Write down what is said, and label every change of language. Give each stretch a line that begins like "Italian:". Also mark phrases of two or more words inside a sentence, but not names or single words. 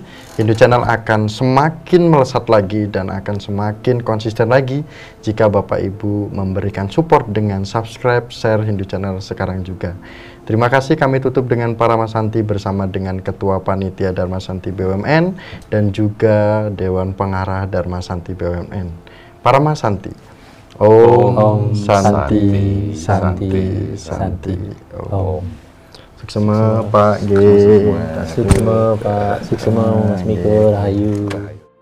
Indonesian: Hindu Channel akan semakin melesat lagi dan akan semakin konsisten lagi jika Bapak Ibu memberikan support dengan subscribe, share Hindu Channel sekarang juga. Terima kasih, kami tutup dengan Parama Santi bersama dengan Ketua Panitia Dharma Santi BUMN dan juga Dewan Pengarah Dharma Santi BUMN.
Sanskrit: Parama Santi. Om Santi, Santi, Santi. Om.
Indonesian: Suksema Pak G. Suksema Pak, Suksema Mas Miko, Rahayu.